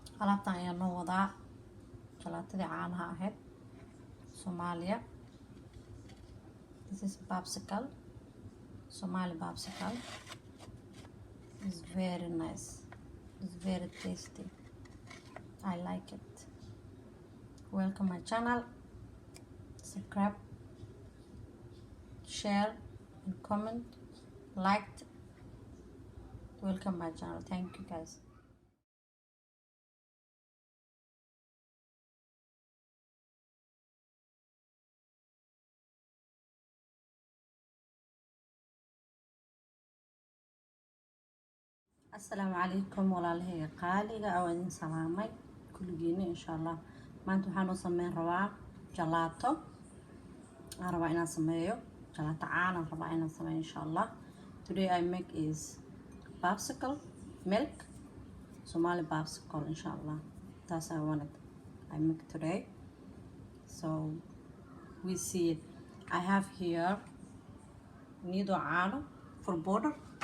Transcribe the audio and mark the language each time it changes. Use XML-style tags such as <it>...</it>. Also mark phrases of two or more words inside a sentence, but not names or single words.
<so>alaabtan ayaa noo wadaa jalaatadii caanaha ahayd Soomaaliya.</so> <en>This is popsicle, Somali popsicle. It's very nice. It's very tasty. I like it. Welcome my channel. Subscribe, share, and comment. Like. Welcome my channel. Thank you guys.</en> <ar>السلام عليكم</ar> <so>walaalahayga qaaliga oo idin salaamay kulligiina</so> <ar>إن شاء الله.</ar> <so>Maanta waxaan u sameyn rabaa jalaato. Aan rabaa inaan sameeyo jalaato caan aan rabaa inaan sameeyo</so> <ar>إن شاء الله.</ar> <en>Today I make is popsicle milk, Somali popsicle</en> <ar>إن شاء الله.</ar> <en>That's I wanted. I make today. So we see it. I have here nido caano for border.</en>